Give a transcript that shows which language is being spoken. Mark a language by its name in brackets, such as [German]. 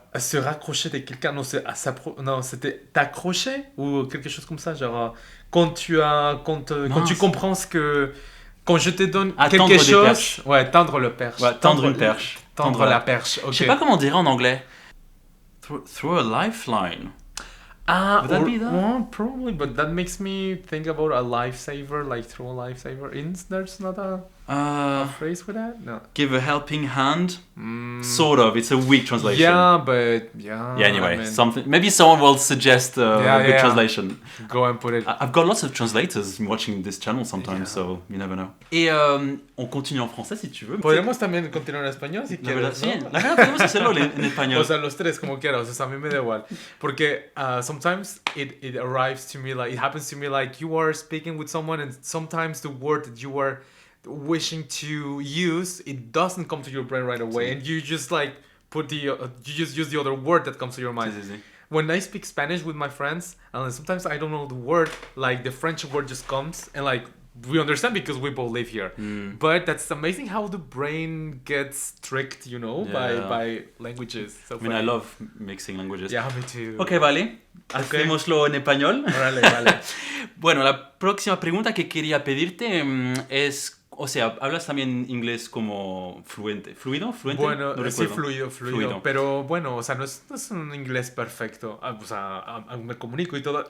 [French] Et se raccrocher de quelqu'un, non c'était t'accrocher ou quelque chose comme ça, genre quand tu comprends quand je te donne quelque chose, ouais, tendre le perche. Ouais, tendre une perche. Tendre la perche. Okay. Je sais pas comment on dirait en anglais. [English] Throw a lifeline. Would that be that? Well, probably, but that makes me think about a lifesaver, like throw a lifesaver. There's not a phrase for that? No. Give a helping hand. Sort of. It's a weak translation. Yeah, but yeah. Yeah, anyway, I mean, something. Maybe someone will suggest a good translation. Go and put it. I've got lots of translators watching this channel sometimes, so you never know. [French] Et on continue en français si tu veux. [Spanish] Podemos también continuar en español si La verdad, quieres, sí. ¿no? La verdad, podemos hacerlo en español. O sea, los tres como quieras. O sea, a mí me da igual. [English] Porque sometimes it arrives to me like, it happens to me like you are speaking with someone and sometimes the word that you are wishing to use, it doesn't come to your brain right away. [Spanish] Sí. [English] And you just like you just use the other word that comes to your mind. [Spanish] Sí. [English] When I speak Spanish with my friends, and sometimes I don't know the word, like the French word just comes and like we understand because we both live here. But that's amazing how the brain gets tricked, you know, by languages. So I mean, I love mixing languages. Yeah, me too. [Spanish] Ok, vale. Hacémoslo en español. Vale. Bueno, la próxima pregunta que quería pedirte es, o sea, ¿hablas también inglés como fluente? ¿Fluido? ¿Fluente? Bueno, no sí, recuerdo. fluido. Pero bueno, o sea, no es un inglés perfecto. O sea, me comunico y todo.